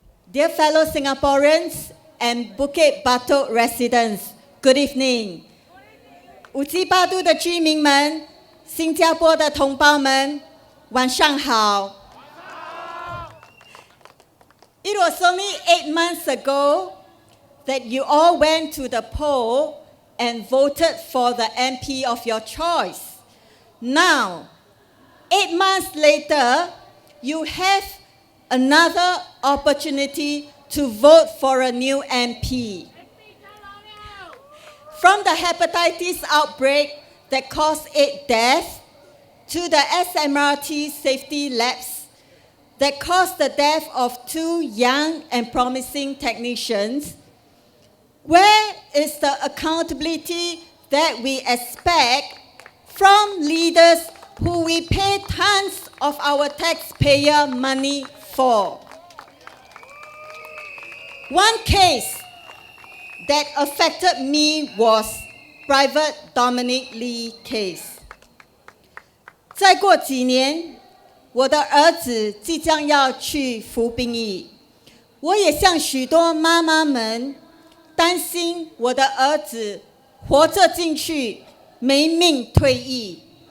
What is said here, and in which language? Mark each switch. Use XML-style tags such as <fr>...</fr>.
<en>Dear fellow Singaporeans and Bukit Batok residents, good evening.</en> <zh>五七八度的居民们，新加坡的同胞们，晚上好。</zh> <en>It was only 8 months ago that you all went to the poll and voted for the MP of your choice. Now, 8 months later, you have another opportunity to vote for a new MP. From the hepatitis outbreak that caused 8 deaths to the SMRT safety lapse that caused the death of 2 young and promising technicians, where is the accountability that we expect from leaders who we pay tons of our taxpayer money for? One case that affected me was Private Dominic Lee case.</en> <zh>再过几年，我的儿子即将要去服兵役，我也像许多妈妈们担心我的儿子活着进去，没命退役。</zh>